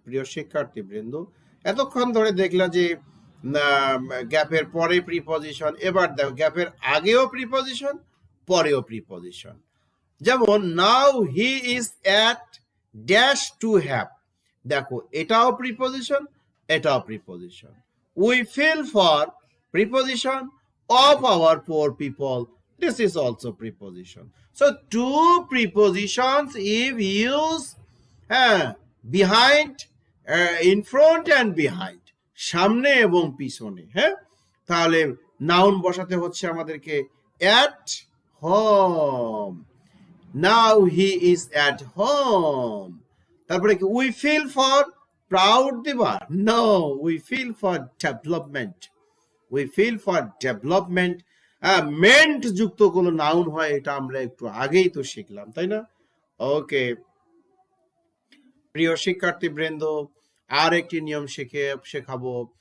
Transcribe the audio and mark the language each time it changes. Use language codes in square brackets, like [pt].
[bn] প্রিয় শিক্ষার্থী বৃন্দ, এতক্ষণ ধরে দেখলা যে গ্যাপের পরে প্রিপোজিশন, এবার দেখো গ্যাপের আগেও প্রিপোজিশন, পরেও প্রিপোজিশন। যেমন [en] now he is at dash to have, [bn] দেখো এটাও প্রিপোজিশন, এটাও preposition. [en] We feel for, preposition, of our poor people, this is also preposition. So two prepositions if used behind, in front and behind, [bn] সামনে এবং পিছনে, হ্যাঁ, তাহলে noun বসাতে হচ্ছে আমাদেরকে [en] at home, now he is at home। [bn] তারপরে কি [en] we feel for proud [bn] দিবা? [en] no, we feel for development, we feel for development। [bn] Meant যুক্ত কোনো নাউন হয়, এটা আমরা একটু আগেই তো শিখলাম, তাই না? ওকে, প্রিয় শিক্ষার্থী বৃন্দ, আর একটি নিয়ম শেখাবো।